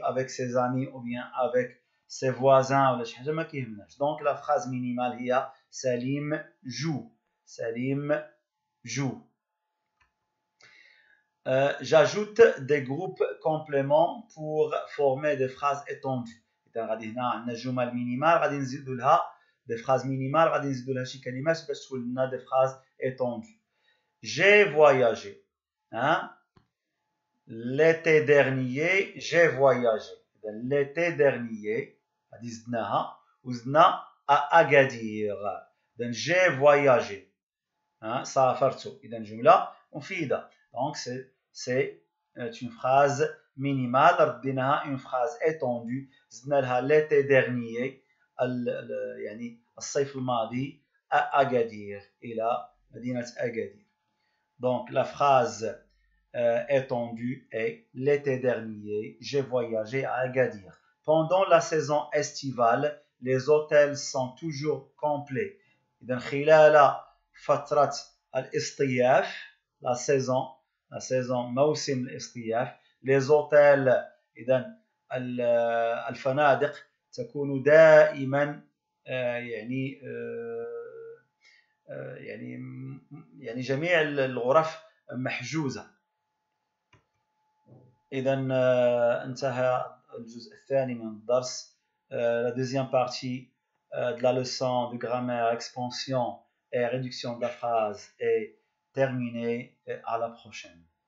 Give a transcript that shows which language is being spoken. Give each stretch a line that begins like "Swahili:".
French: Avec ses amis ou bien avec ses voisins
Arabic: ولا شي حاجة ما كيهمناش.
French: Donc la phrase minimale هي Salim joue. Salim joue. J'ajoute des groupes compléments pour former des phrases étendues.
Arabic: إذا غادي هنا عندنا جمل مينيمال غادي نزيدوا لها
French: des phrases minimales
Arabic: غادي نزيدوا لها شي كلمات باش تولي لنا
French: des phrases étendues. J'ai voyagé. Hein? L'été dernier, j'ai voyagé. L'été dernier,
Arabic: غادي زدناها وزدنا
French: à Agadir. Donc j'ai voyagé. Hein?
Arabic: سافرت. إذا جملة مفيدة.
French: Donc c'est une phrase minimale.
Arabic: رديناها
French: une phrase étendue.
Arabic: زدنا لها
French: l'été dernier
Arabic: يعني الصيف الماضي
French: à Agadir.
Arabic: إلى مدينة أكادير.
French: Donc la phrase étendue est l'été dernier, j'ai voyagé à Agadir. Pendant la saison estivale, les hôtels sont toujours complets.
Arabic: إذا خلال فترة الاصطياف
French: la saison
Arabic: موسم الاصطياف
French: les hôtels
Arabic: إذا الفنادق تكون دائما يعني جميع الغرف محجوزة. إذا انتهى الجزء الثاني من الدرس.
French: La deuxième partie de la leçon de grammaire, expansion et réduction de la phrase est terminée. Et à la prochaine.